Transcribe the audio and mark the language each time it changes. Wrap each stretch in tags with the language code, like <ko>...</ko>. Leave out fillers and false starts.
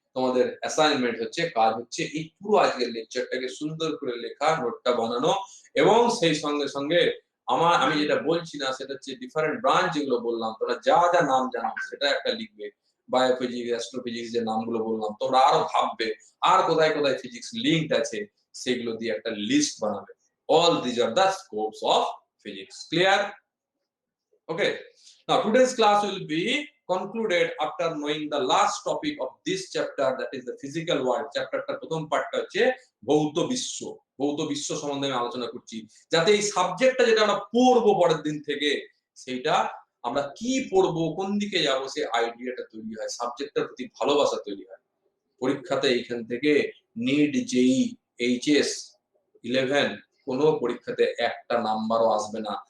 <bn>তোমাদের অ্যাসাইনমেন্ট হচ্ছে, কাজ হচ্ছে এই পুরো আজকের লেকচারটাকে সুন্দর করে লেখা, নোটটা বানানো, এবং সেই সঙ্গে সঙ্গে আমি যেটা বলছি না সেটা হচ্ছে ডিফারেন্ট ব্রাঞ্চ যেগুলো বললাম, তোমরা যা যা নাম জানো সেটা একটা লিখবে। বায়োফিজিক্স, অ্যাস্ট্রোফিজিক্স যে নামগুলো বললাম, তোমরা আরো ভাববে আর কোথায় কোথায় ফিজিক্স লিঙ্কড আছে সেগুলো দিয়ে একটা লিস্ট বানাবে।</bn> <en>All these are the scopes of physics. Clear? Okay. Now today's class will be concluded after knowing the last topic of this chapter, that is the physical world.</en> <bn>Chapter টা প্রথম পার্টটা হচ্ছে ভৌত বিশ্ব। ভৌত বিশ্ব সম্বন্ধে আমি আলোচনা করছি, যাতে এই সাবজেক্টটা যেটা আমরা পড়বো পরের দিন থেকে, সেইটা আমরা কি পড়বো, কোন দিকে যাবো, সেই আইডিয়াটা তৈরি হয়, সাবজেক্টের প্রতি ভালোবাসা তৈরি হয়। পরীক্ষাতে এইখান থেকে নিট, জেই, এইচএস 11 কোনো পরীক্ষাতে একটা নাম্বারও আসবে না।</bn>